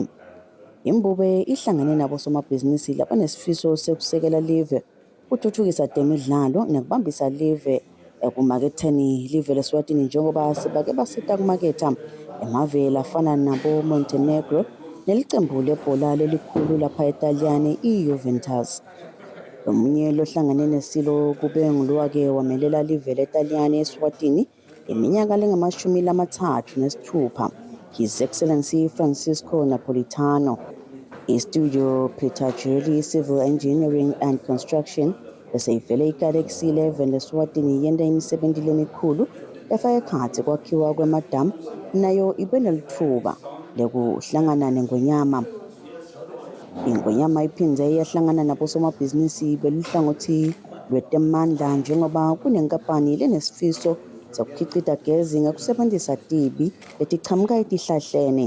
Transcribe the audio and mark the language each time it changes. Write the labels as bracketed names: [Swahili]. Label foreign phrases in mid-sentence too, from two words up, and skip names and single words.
[Swati] Imbube ihlangane nabosomabhizinisi labanesifiso sekusekela live kuthuthukisa temidlalo nekubambisa live ekumaketheni live leSwatini njengoba sibake basita kumaketha emave lafana nabo Montenegro nelicembu lebhola lelikhulu lapha eTaliyane iJuventus. Omunye lohlangane nesilo kube ngulwake wamelela live leTaliyane eSwatini iminyaka lengama-36, [English] His Excellency Francisco Napolitano. [Swati] Studio Peter Julie Civil Engineering and Construction beseyivele ikade Kusile eveni leSwatini yenda imisebenzi lemikhulu efaka ekhatsi kwakhiwa kwemadamu nayo ibe nelithuba lekuhlangana nengonyama. Ingonyama iphindze yahlangana nabosomabhizinisi beluhlangothi lwetemandla njengoba kunenkampani lenesifiso sokukhicita gezi ngakusebenzisa tibi letichamuka etihlahleni.